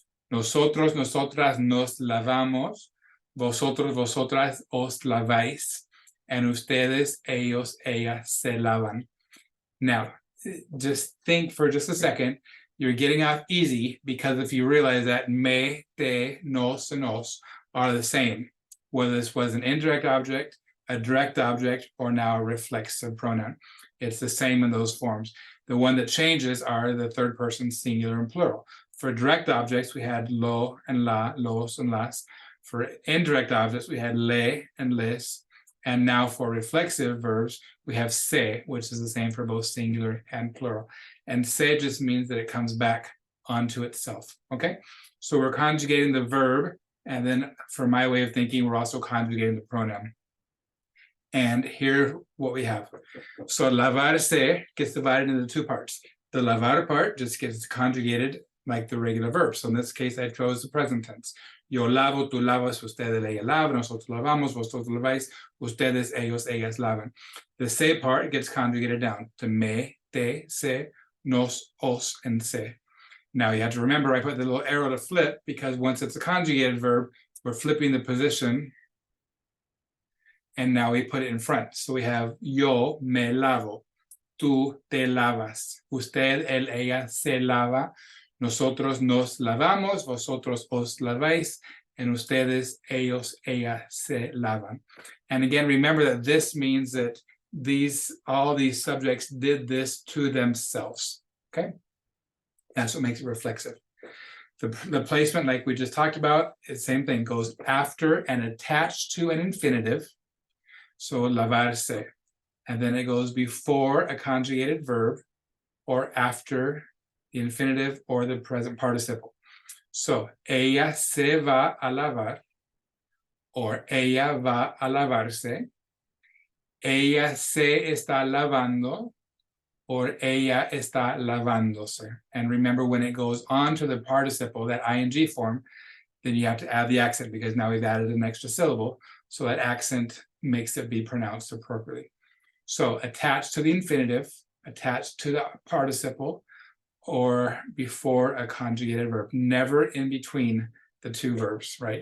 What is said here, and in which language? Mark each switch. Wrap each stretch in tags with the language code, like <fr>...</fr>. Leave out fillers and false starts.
<es>Nosotros, nosotras nos lavamos. Vosotros, vosotras os laváis. And ustedes, ellos, ellas se lavan.</es> <en>Now, just think for just a second. You're getting off easy because if you realize that me, te, nos, and os are the same, whether this was an indirect object, a direct object, or now a reflexive pronoun. It's the same in those forms. The one that changes are the third person singular and plural. For direct objects, we had lo and la, los and las. For indirect objects, we had le and les. And now for reflexive verbs, we have se, which is the same for both singular and plural. And se just means that it comes back onto itself, okay? So we're conjugating the verb, and then for my way of thinking, we're also conjugating the pronoun. And here what we have. So lavarse gets divided into two parts. The lavar part just gets conjugated like the regular verb. So in this case, I chose the present tense.</en> <es>Yo lavo, tú lavas, ustedes, ella lava, nosotros lavamos, vosotros laváis, ustedes, ellos, ellas lavan.</es> <en>The se part gets conjugated down to me, te, se, nos, os, and se. Now you have to remember I put the little arrow to flip because once it's a conjugated verb, we're flipping the position, and now we put it in front. So we have</en> <es>yo me lavo, tú te lavas, usted, él, ella se lava, nosotros nos lavamos, vosotros os laváis, and ustedes, ellos, ellas se lavan.</es> <en>And again, remember that this means that all these subjects did this to themselves, okay? That's what makes it reflexive. The placement, like we just talked about, is the same thing, goes after and attached to an infinitive, so lavarse, and then it goes before a conjugated verb or after the infinitive or the present participle.</en> <es>So, ella se va a lavar, or ella va a lavarse, ella se está lavando, or ella está lavándose.</es> <en>And remember, when it goes on to the participle, that ing form, then you have to add the accent because now we've added an extra syllable. So that accent makes it be pronounced appropriately. So attached to the infinitive, attached to the participle, or before a conjugated verb, never in between the two verbs, right?</en>